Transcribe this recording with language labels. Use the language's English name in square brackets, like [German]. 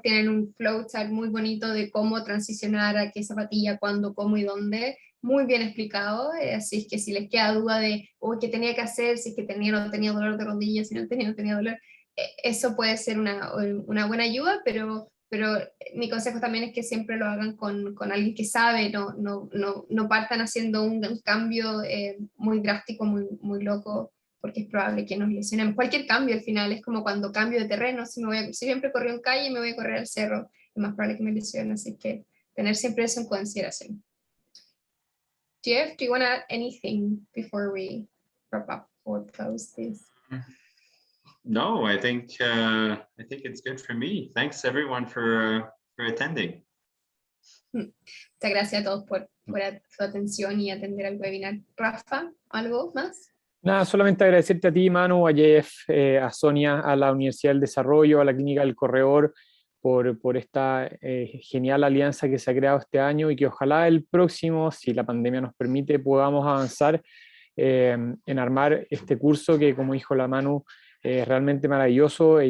[Spanish] Tienen un flowchart muy bonito de cómo transicionar a qué zapatilla, cuándo, cómo y dónde, muy bien explicado, así es que si les queda duda de qué tenía que hacer, si es que tenía o no tenía dolor de rodillas, si no tenía dolor, eso puede ser una buena ayuda, pero mi consejo también es que siempre lo hagan con alguien que sabe, no partan haciendo un cambio muy drástico, muy loco, porque es probable que nos lesionemos. Cualquier cambio al final es como cuando cambio de terreno, si siempre corrí en calle y me voy a correr al cerro, es más probable que me lesione, así que tener siempre eso en consideración. [English] Jeff, do you want to add anything before we wrap up or close this? No, I think it's good for me. Thanks everyone for attending. [Spanish] Muchas gracias a todos por su atención y atender al webinar. Rafa, ¿algo más? Nada, solamente agradecerte a ti, Manu, a Jeff, a Sonia, a la Universidad del Desarrollo, a la Clínica del Corredor, por esta genial alianza que se ha creado este año, y que ojalá el próximo, si la pandemia nos permite, podamos avanzar en armar este curso que, como dijo la Manu, es realmente maravilloso.